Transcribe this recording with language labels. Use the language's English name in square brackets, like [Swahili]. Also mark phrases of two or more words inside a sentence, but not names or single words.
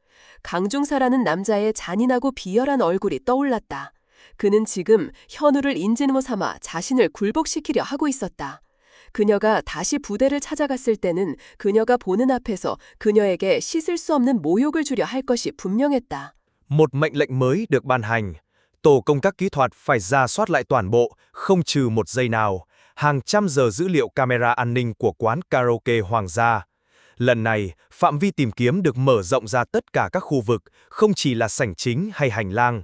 [Korean] 강중사라는 남자의 잔인하고 비열한 얼굴이 떠올랐다. 그는 지금 현우를 인질모 삼아 자신을 굴복시키려 하고 있었다. 그녀가 다시 부대를 찾아갔을 때는 그녀가 보는 앞에서 그녀에게 씻을 수 없는 모욕을 주려 할 것이 분명했다. [Vietnamese] Một mệnh lệnh mới được ban hành. Tổ công tác kỹ thuật phải rà soát lại toàn bộ, không trừ một giây nào, hàng trăm giờ dữ liệu camera an ninh của quán karaoke Hoàng gia. Lần này, phạm vi tìm kiếm được mở rộng ra tất cả các khu vực, không chỉ là sảnh chính hay hành lang.